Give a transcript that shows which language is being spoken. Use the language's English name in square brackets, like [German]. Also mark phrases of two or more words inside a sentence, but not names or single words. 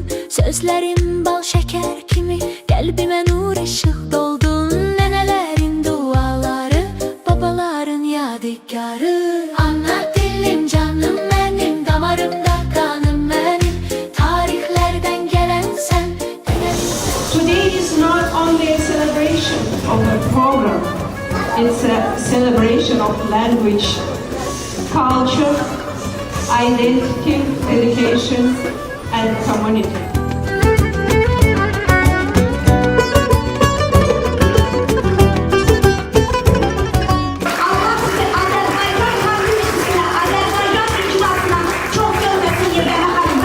[Azerbaijani] Sözlərim bal şeker kimi, qəlbimə nur ışıq doldun. Nənələrin duaları, babaların yadigarı. Ana dilim canım mənim, damarımda kanım mənim. Tarixlərdən gələn sən. [English] Today is not only a celebration of a program, it's a celebration of language, culture, identity, education, and community. [Turkish] Allah sizi Azerbaycan Halk Müzesi'ne, Azerbaycan icrasına çok görmesin gibi efendim.